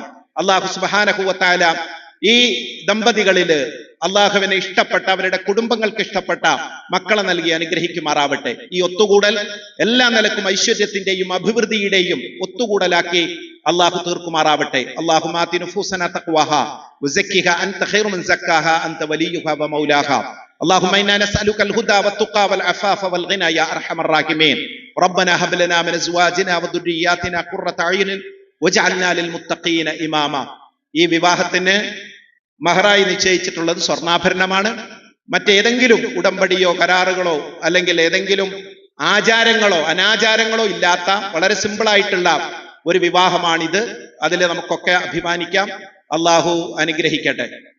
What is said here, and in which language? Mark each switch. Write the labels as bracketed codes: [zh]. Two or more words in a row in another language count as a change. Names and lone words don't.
[ar] الله سبحانه وتعالى [ml] ഈ ദമ്പതികളില് അള്ളാഹുവിനെ ഇഷ്ടപ്പെട്ട, അവരുടെ കുടുംബങ്ങൾക്ക് ഇഷ്ടപ്പെട്ട മക്കളെ നൽകി അനുഗ്രഹിക്കുമാറാവട്ടെ. ഈ ഒത്തുകൂടൽ എല്ലാ നിലക്കും ഐശ്വര്യത്തിന്റെയും അഭിവൃദ്ധിയുടെയും ഒത്തുകൂടലാക്കി അള്ളാഹു തീർക്കുമാറാവട്ടെ. [ar] اللهم آت نفوسنا تقواها وزكها أنت خير من زكاها أنت وليها ومولاها. اللهم إنا نسألك الهدى والتقى والعفاف والغنى يا أرحم الراحمين. ربنا هب لنا من أزواجنا وذرياتنا قرة أعين واجعلنا للمتقين إماما. [ml] ഈ വിവാഹത്തിന് മഹറായി നിശ്ചയിച്ചിട്ടുള്ളത് സ്വർണ്ണാഭരണമാണ്. മറ്റേതെങ്കിലും ഉടമ്പടിയോ കരാറുകളോ അല്ലെങ്കിൽ ഏതെങ്കിലും ആചാരങ്ങളോ അനാചാരങ്ങളോ ഇല്ലാത്ത വളരെ സിമ്പിളായിട്ടുള്ള ഒരു വിവാഹമാണിത്. അതിൽ നമുക്കൊക്കെ അഭിമാനിക്കാം. അള്ളാഹു അനുഗ്രഹിക്കട്ടെ.